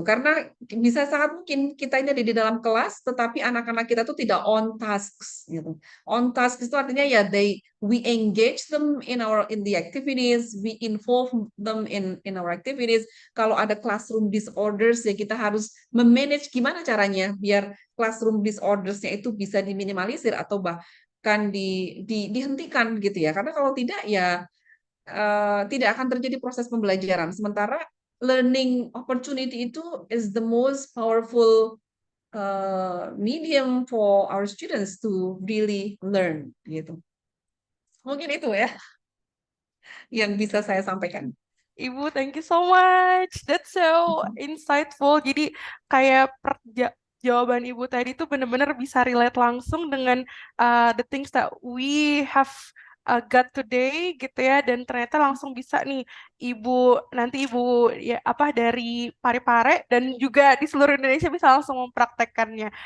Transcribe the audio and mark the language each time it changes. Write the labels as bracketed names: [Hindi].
[Indonesian] Karena bisa sangat mungkin kita ini ada di dalam kelas, tetapi anak-anak kita tuh tidak [English] on tasks [Indonesian] gitu. [English] On task [Indonesian] itu artinya ya [English] we engage them in the activities, we involve them in our activities. [Indonesian] Kalau ada classroom disorders ya kita harus memanage gimana caranya biar classroom disordersnya itu bisa diminimalisir atau bahkan dihentikan gitu ya. Karena kalau tidak ya tidak akan terjadi proses pembelajaran. Sementara [English] learning opportunity itu is the most powerful medium for our students to really learn [Indonesian] gitu. Mungkin itu ya yang bisa saya sampaikan. [English] Ibu, thank you so much. That's so insightful. [Indonesian] Jadi kayak jawaban Ibu tadi tuh benar-benar bisa relate langsung dengan [English] the things that we have got today [Indonesian] gitu ya, dan ternyata langsung bisa nih nanti Ibu ya apa dari Pare-Pare dan juga di seluruh Indonesia bisa langsung mempraktekkannya.